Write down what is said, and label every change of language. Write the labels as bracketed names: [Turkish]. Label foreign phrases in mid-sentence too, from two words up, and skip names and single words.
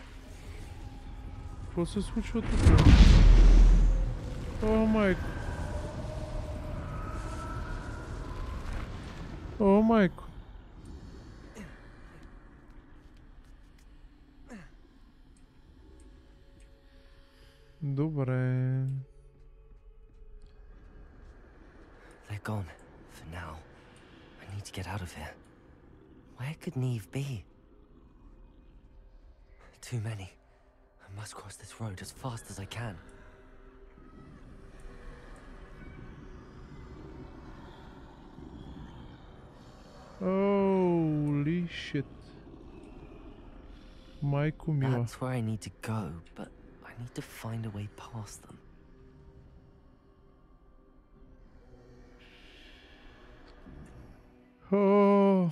[Bulgarian] Какво се случва тук? О, майко. О, майко. Добре. [English] They're gone. For now. I need to get out of here. Where could Neve be? Too many. I must cross this road as fast as I can. Holy shit. [Bulgarian] Майко мила. [English] That's where I need to go, but I need to find a way past them. [Bulgarian] О.